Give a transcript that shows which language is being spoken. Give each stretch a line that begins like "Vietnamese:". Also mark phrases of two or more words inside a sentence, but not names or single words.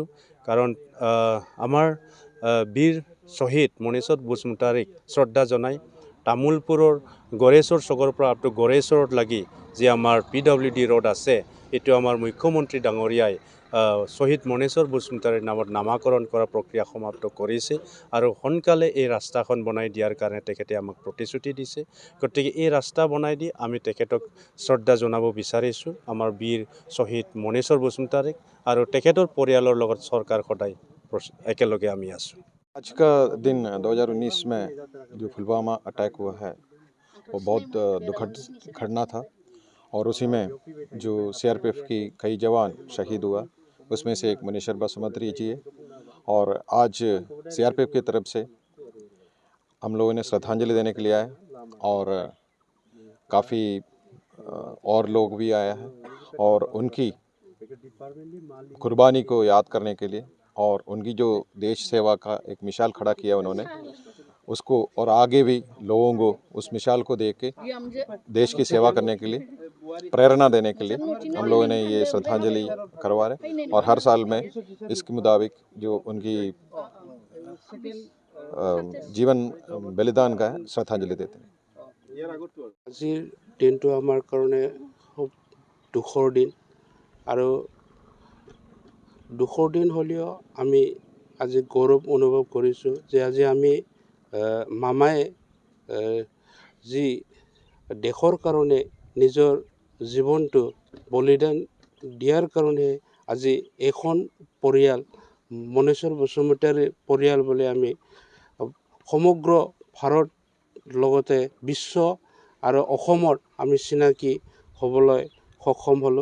Assamese: কাৰণ আমাৰ বীৰ শ্বহীদ মনেশ্বৰ বসুমতাৰীক শ্ৰদ্ধা জনাই তামোলপুৰৰ গড়েশ্বৰ চকৰ পৰা
English: up to
Assamese: গড়েশ্বৰত লাগি যি আমাৰ
English: PWD road
Assamese: আছে, এইটো আমাৰ মুখ্যমন্ত্ৰী ডাঙৰীয়াই শ্বহীদ মনেশ্বৰ বসুমতাৰীৰ নামত নামাকৰণ কৰা প্ৰক্ৰিয়া সমাপ্ত কৰিছে আৰু সোনকালে এই ৰাস্তাখন বনাই দিয়াৰ কাৰণে তেখেতে আমাক প্ৰতিশ্ৰুতি দিছে। গতিকে এই ৰাস্তা বনাই দি আমি তেখেতক শ্ৰদ্ধা জনাব বিচাৰিছোঁ, আমাৰ বীৰ শ্বহীদ মনেশ্বৰ বসুমতাৰীক, আৰু তেখেতৰ পৰিয়ালৰ লগত চৰকাৰ সদায় একেলগে আমি আছোঁ।
Hindi: आज का दिन 2019 में जो पुलवामा अटैक हुआ है वो बहुत दुखद घटना था और उसी में जो CRPF की कई जवान शहीद हुआ, उसमें से एक मनेश्वर बसुमतारी जी है। और आज CRPF की तरफ से हम लोगों ने श्रद्धांजलि देने के लिए आए और काफ़ी और लोग भी आया है और उनकी कुर्बानी को याद करने के लिए और उनकी जो देश सेवा का एक मिसाल खड़ा किया उन्होंने, उसको और आगे भी लोगों को उस मिसाल को देख के देश की सेवा करने के लिए प्रेरणा देने के लिए हम लोगों ने ये श्रद्धांजलि करवा रहे और हर साल में इसके मुताबिक जो उनकी जीवन बलिदान का है श्रद्धांजलि देते हैं।
Assamese: আজিৰ দিনটো আমাৰ কাৰণে খুব দুখৰ দিন আৰু দুখৰ দিন হ'লেও আমি আজি গৌৰৱ অনুভৱ কৰিছোঁ যে আজি আমি মামাই যি দেশৰ কাৰণে নিজৰ জীৱনটো বলিদান দিয়াৰ কাৰণে আজি এখন পৰিয়াল মনেশ্বৰ বসুমতাৰীৰ পৰিয়াল বুলি আমি সমগ্ৰ ভাৰত লগতে বিশ্ব আৰু অসমত আমি চিনাকি হ'বলৈ সক্ষম হ'লোঁ।